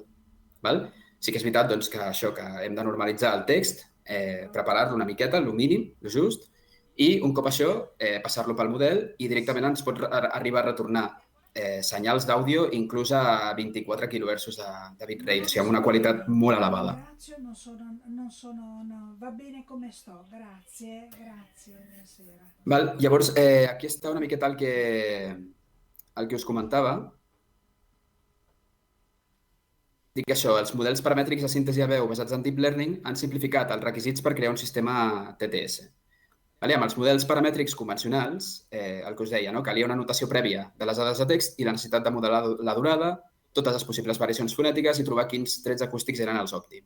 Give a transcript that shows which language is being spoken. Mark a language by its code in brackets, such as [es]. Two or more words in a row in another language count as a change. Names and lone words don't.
[ca] Sí que és veritat que això, que hem de normalitzar el text, preparar-lo una miqueta, el mínim, el just, i un cop això, passar-lo pel model i directament ens pot arribar a retornar senyals d'àudio inclús a 24 kHz de bitrate, o sigui, amb una qualitat molt elevada. [it] Va bene come sto, grazie, buonasera. [ca] Llavors, aquí està una miqueta el que us comentava. Dic això, els models paramètrics de síntesi de veu basats en [en] Deep Learning [ca] han simplificat els requisits per crear un sistema TTS. Amb els models paramètrics convencionals, el que us deia, calia una anotació prèvia de les dades de text i la necessitat de modelar la durada, totes les possibles variacions fonètiques i trobar quins trets acústics eren els òptims.